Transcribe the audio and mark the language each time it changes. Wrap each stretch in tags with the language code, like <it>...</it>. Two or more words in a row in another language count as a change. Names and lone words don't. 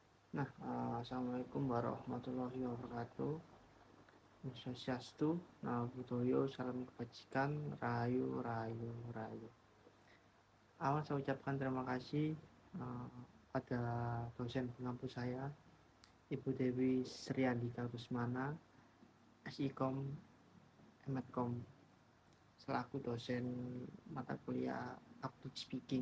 <ar>السلام عليكم ورحمة الله وبركاته.</ar> <ban>Om Swastiastu,</ban> <pi>Namo Buddhaya,</pi> <id>salam kebajikan, rahayu, rahayu, rahayu. Awal saya ucapkan terima kasih uh, pada dosen pengampu saya, Ibu Dewi Sriandika Rusmana, SIKOM, MedCom, selaku dosen mata kuliah</id> <en>Public Speaking.</en>